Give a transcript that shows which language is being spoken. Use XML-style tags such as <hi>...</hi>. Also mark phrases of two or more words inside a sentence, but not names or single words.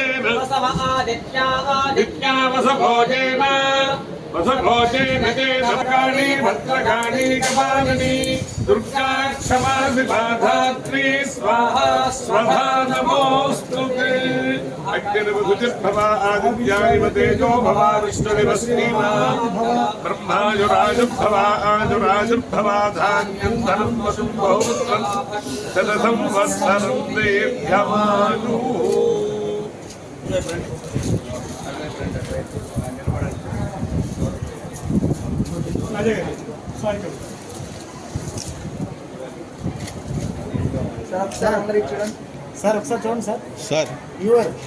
<sa>आदित्यावसभो जेम वसभो जेम भद्रकाणी भद्रकाणी कपालिनी दुर्गा क्षमा विबाधात्री स्वाहा स्वधा नमोस्तुते अग्निर्वधुर्भवा आदित्याय तेजो भवा विष्णुरिव श्रीमान् ब्रह्मायुराजुर्भवा आजुराजुर्भवा धान्यं धनं वसुं बहुपुत्रं शतसंवत्सरं दीर्घमायुः</sa> <te>సార్ అందరూ చూడండి సార్ ఒకసారి చూడండి సార్ యువర్</te>